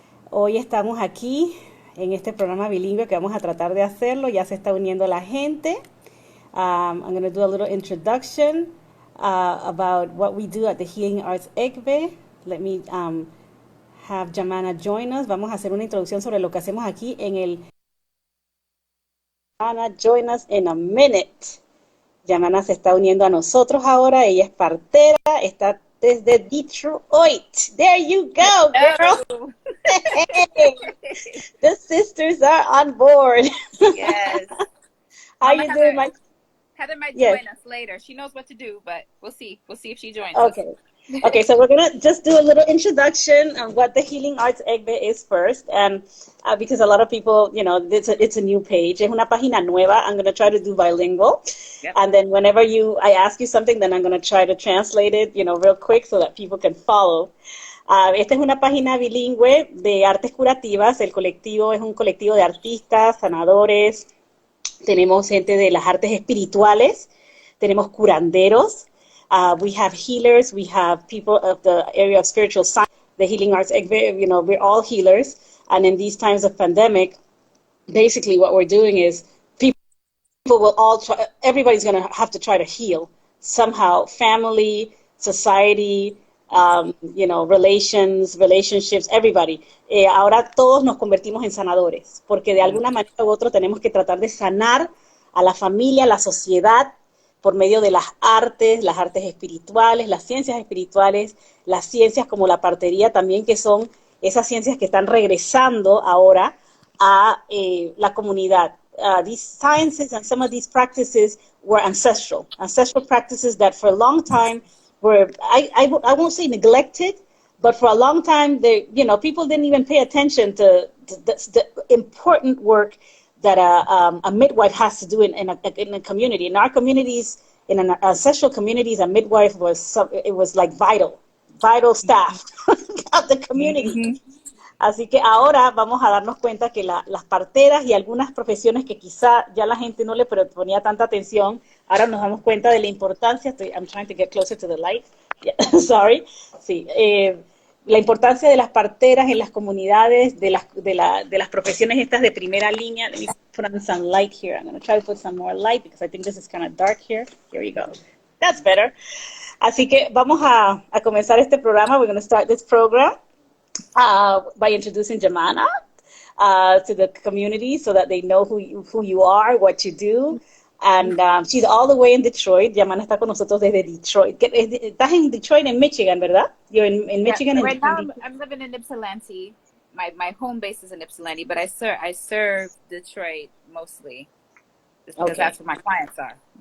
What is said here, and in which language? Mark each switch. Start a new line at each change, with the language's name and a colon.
Spanish: Hoy estamos aquí en este programa bilingüe que vamos a tratar de hacerlo. Ya se está uniendo la gente.
English: I'm going to do a little introduction about what we do at the Healing Arts Egbe. Let me have Jahmanna join us.
Spanish: Vamos a hacer una introducción sobre lo que hacemos aquí en el... Jahmanna,
English: join us in a minute.
Spanish: Jahmanna se está uniendo a nosotros ahora. Ella es partera, está desde Detroit.
English: There you go, girl. Hey, the sisters are on board. Yes. How you doing, Heather, Heather might Yes. join us later. She knows what to do, but we'll see. We'll see if she joins Okay. us. Okay, so we're gonna just do a little introduction on what the Healing Arts Egbe is first, and because a lot of people, it's a new page.
Spanish: Es una página nueva.
English: I'm gonna try to do bilingual, Yep. and then whenever I ask you something, then I'm gonna try to translate it, real quick so that people can follow.
Spanish: Esta es una página bilingüe de artes curativas. El colectivo es un colectivo de artistas, sanadores. Tenemos gente de las artes espirituales. Tenemos curanderos.
English: We have healers. We have people of the area of spiritual science. The Healing Arts, we're all healers. And in these times of pandemic, basically what we're doing is people will all try, everybody's going to have to try to heal somehow. Family, society, relationships, everybody.
Spanish: Ahora todos nos convertimos en sanadores, porque de alguna manera u otra tenemos que tratar de sanar a la familia, a la sociedad, por medio de las artes espirituales, las ciencias como la partería también, que son esas ciencias que están regresando ahora a la comunidad.
English: These sciences and some of these practices were ancestral practices that for a long time were, I won't say neglected, but for a long time, people didn't even pay attention to the important work that a midwife has to do in a community. In our communities, in an ancestral communities, a midwife was like vital staff of the community.
Spanish: Así que ahora vamos a darnos cuenta que las parteras y algunas profesiones que quizá ya la gente no le ponía tanta atención, ahora nos damos cuenta de la importancia.
English: I'm trying to get closer to the light. Yeah, sorry. Sí.
Spanish: La importancia de las parteras en las comunidades, de las profesiones estas de primera línea.
English: Let me put on some light here. I'm going to try to put some more light because I think this is kind of dark here. Here you go. That's better.
Spanish: Así que vamos a comenzar este programa.
English: We're going to start this program by introducing Jahmanna to the community so that they know who you are, what you do. And she's all the way in Detroit.
Spanish: Jahmanna está con nosotros desde Detroit. Estás en Detroit, en Michigan, ¿verdad?
English: You're in Michigan. Yeah, right now I'm living in Ypsilanti. My home base is in Ypsilanti, but I serve Detroit mostly because that's where my clients are.